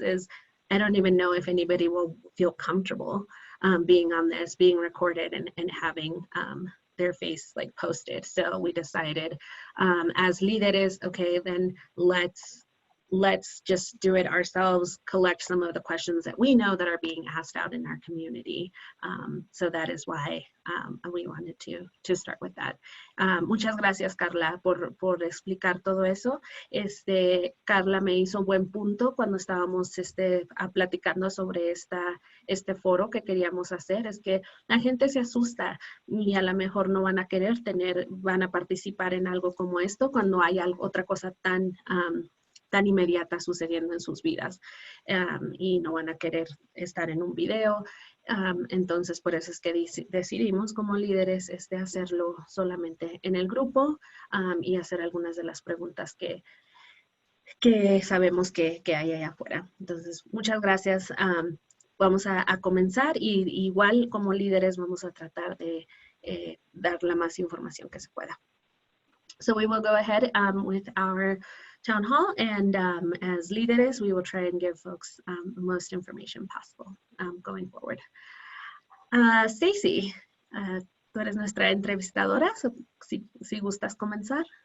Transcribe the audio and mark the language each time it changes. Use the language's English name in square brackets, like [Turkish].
[English] Is I don't even know if anybody will feel comfortable being on this, being recorded, and having their face like posted. So we decided as Lideres, okay, then let's just do it ourselves, collect some of the questions that we know that are being asked out in our community. So that is why we wanted to start with that. [Spanish] Muchas gracias, Carla, por explicar todo eso. Carla me hizo un buen punto cuando estábamos platicando sobre este foro que queríamos hacer, es que la gente se asusta y a lo mejor no van a van a participar en algo como esto cuando hay otra cosa tan inmediata sucediendo en sus vidas y no van a querer estar en un video. Entonces, por eso es que decidimos como líderes hacerlo solamente en el grupo y hacer algunas de las preguntas que sabemos que hay allá afuera. Entonces, muchas gracias. Vamos a comenzar y igual como líderes vamos a tratar de dar la más información que se pueda. [English] So we will go ahead with our town hall, and as líderes, we will try and give folks the most information possible going forward. [Spanish] Stacy, tú eres nuestra entrevistadora, so si gustas comenzar.